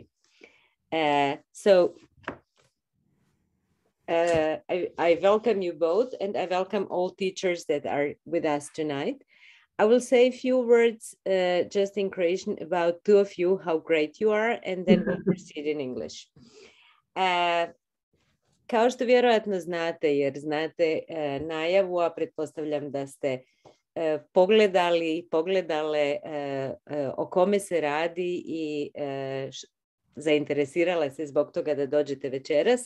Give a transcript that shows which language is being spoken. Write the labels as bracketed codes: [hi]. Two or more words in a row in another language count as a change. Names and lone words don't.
[en] So I welcome you both, and I welcome all teachers that are with us tonight. I will say a few words just in Croatian about two of you, how great you are, and then we'll proceed in English. [hr] Kao što vjerojatno znate, jer znate najavu, a pretpostavljam da ste pogledale o kome se radi i zainteresirala se zbog toga da dođete večeras.